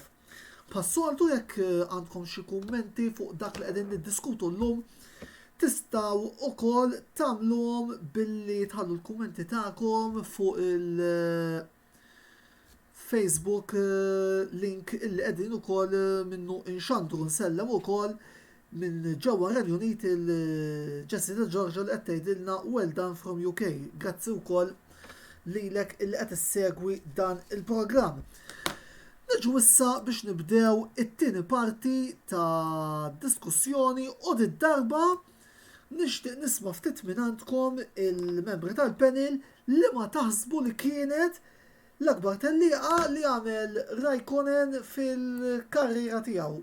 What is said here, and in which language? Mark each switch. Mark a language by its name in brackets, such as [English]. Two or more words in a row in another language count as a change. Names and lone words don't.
[Maltese] Passoltu jekk għandkom xi kummenti fuq dak li qegħdin niddiskutu llum, tistgħu wkoll tagħmluhom billi tħallu l-kummenti tagħkom fuq il-Facebook link illi qegħdin ukoll minnu inxandru nsellem ukoll minn ġewwa Renju Unit il-Jessica Georgia li qed tgħidilna [English] well done from UK. [Maltese] Grazzi wkoll lilek illi qed issegwi dan il-programm. Niġu issa biex nibdew it-tieni parti ta' diskussjoni u darba nixtieq nisma' ftit minn għandkom il-membri tal-panel li ma taħsbu li kienet l-akbar tellieqa li għamel Raikkonen fil-karriera tiegħu.